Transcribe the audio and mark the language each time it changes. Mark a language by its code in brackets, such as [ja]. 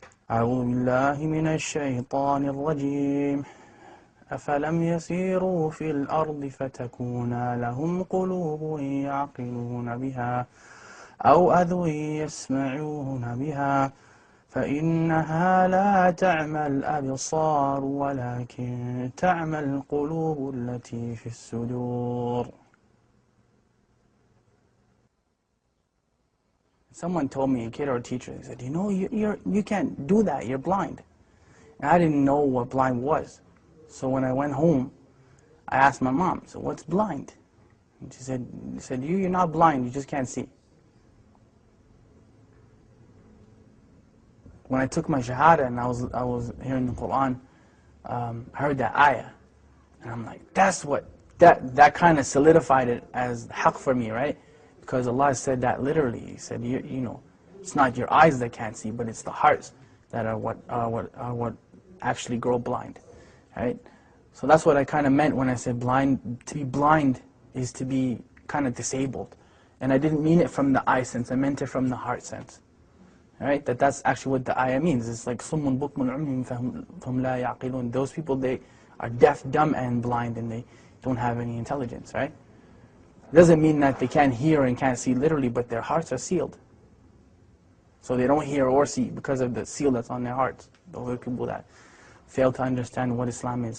[ar] أعوذ بالله من الشيطان الرجيم أفلم يسيروا في الأرض فتكون لهم قلوب يعقلون بها أو أذن يسمعون بها فإنها لا تعمى الأبصار ولكن تعمى القلوب التي في الصدور. [en] Someone told me, a kid or a teacher, they said, you know, you can't do that, you're blind. And I didn't know what blind was. So when I went home, I asked my mom, so what's blind? And she said, you're not blind, you just can't see. When I took my shahada and I was hearing the Quran, I heard that ayah. And I'm like, that kind of solidified it as haqq for me, right? Because Allah said that literally. He said, you know, it's not your eyes that can't see, but it's the hearts that are what actually grow blind, right? So that's what I kind of meant when I said blind. To be blind is to be kind of disabled. And I didn't mean it from the eye sense, I meant it from the heart sense. Right? That's actually what the ayah means. It's like [ar] صُمٌّ بُكْمٌ عُمْيٌ فَهُمْ لَا يَعْقِلُونَ. [en] Those people, they are deaf, dumb, and blind, and they don't have any intelligence, right? It doesn't mean that they can't hear and can't see literally, but their hearts are sealed. So they don't hear or see because of the seal that's on their hearts. Those are people that fail to understand what Islam is.